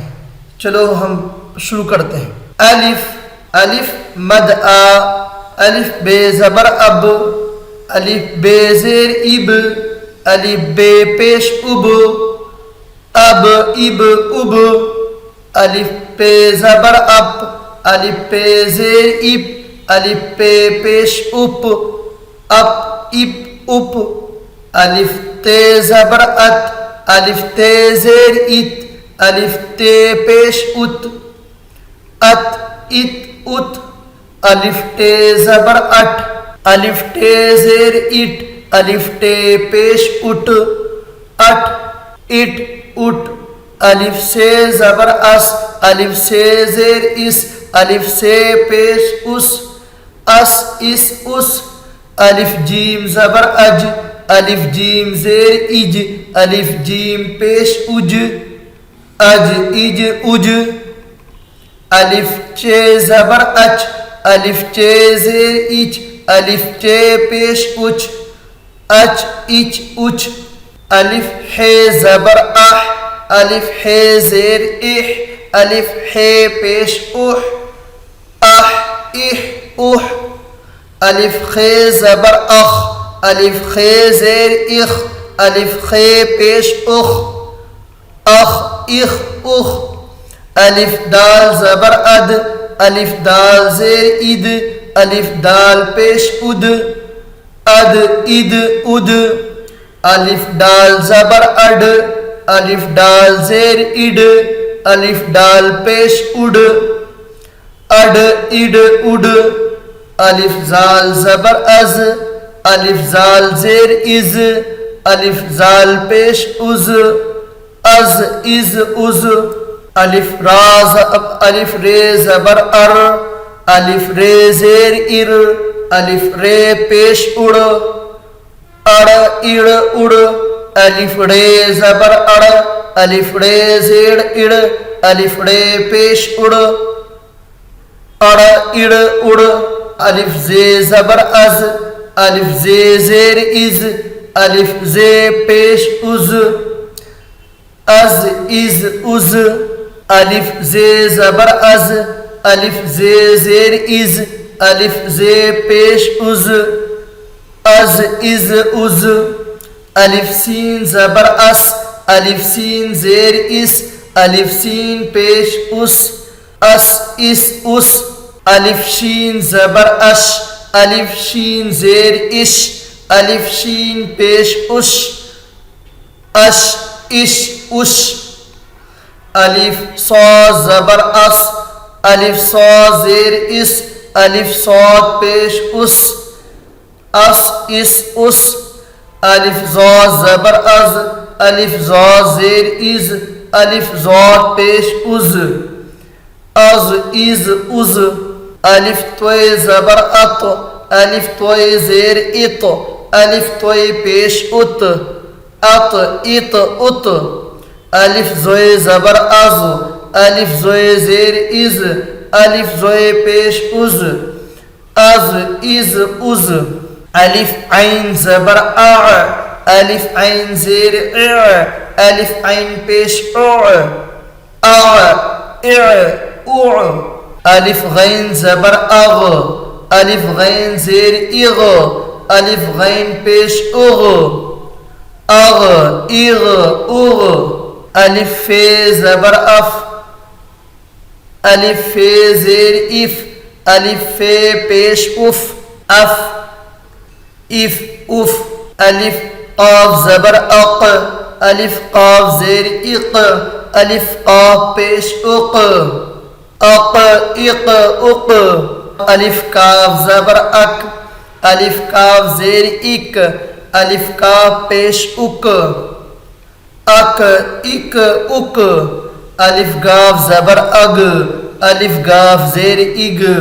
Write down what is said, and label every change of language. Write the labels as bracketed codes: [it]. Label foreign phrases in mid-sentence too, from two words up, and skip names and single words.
[ur] چلو ہم شروع کرتے ہیں۔ الف، الف مد آ، الف بے زبر اب، الف بے زیر اب، الف بے پیش اب، اب اب اب، الف پہ زبر اپ، الف پہ زیر اپ، الف پہ پیش اپ، اپ اپ اپ، الف تے زبر ات، الف تے زیر ات، الف تے پیش ات، ات ات ات، الف ٹے زبر اٹ، الف ٹے زیر اٹ، الف ٹے پیش اٹ، اٹ اٹ اٹ، الف سے زبر اس، الف سے زیر اس، الف سے پیش اس، اس اس اس، الف جیم زبر اج، الف جیم زیر اج، الف جیم پیش اج، اج اج اج، الف چے زبر اچ، الف چے زیر اچ، الف چے پیش اچ، اچ اچ اچ، الف ہے زبر اح، الف ہے زیر اح، الف ہے پیش اح، اح اح اح، الف خے زبر اخ، الف خے زیر اخ، الف خے پیش اخ، اخ اخ اخ، الف دال زبر اد، الف دال زیر اد، الف دال پیش اد، اد اد اد، الف دال زبر اڈ، الف دال زیر اڈ، الف دال پیش اڈ، اڈ اڈ اڈ، الف زال زبر از، الف زال زیر از، الف زال پیش از، از از از، الف راز الف رے زبر ار، الف رے زیر ار، الف رے پیش اڑ، اڑ اڑ اڑ، الف رے زبر اڑ، الف رے زیر اڑ، الف رے پیش اڑ، اڑ اڑ اڑ، الف زے زبر از، الف زے زیر از، الف زے پیش از، از از از، الف زے زبر از، الف زے زیر از، الف زے پیش از، از از از، الف سین زبر اس، الف سین زیر اس، الف سین پیش اس، اس اس اس، الف شین زبر اش، الف شین زیر اش، الف شین پیش اش، اش اش اش، الف صاد زبر اس، الف صاد زیر اس، الف صاد پیش اس، اس اس اس، الف ضاد زبر از، الف ضاد زیر از، الف ضاد پیش از، از از از، الف توئے زبر ات، الف توئے زیر ات، الف توئے پیش ات، ات ات ات، الف زوئے زبر از، الف زوئے زیر از، الف زوئے پیش از، از از از، الف عین زبر اع، الف عین زیر اع، الف عین پیش اع، اع اع اع، الف غین زبر اغ، الف غین زیر اغ، الف غین پیش اغ، اغ اغ اغ، الف فے زبر اف، الف فے زیر اف، الف فے پیش اف، اف اف اف، الف قاف زبر اق، الف قاف زیر اق، الف قاف پیش اق، اق اق اق، الف کاف زبر اک، الف کاف زیر اک، الف کاف پیش اک، اک اک اک الف گاف زبر اگ الف گاف زیر اگ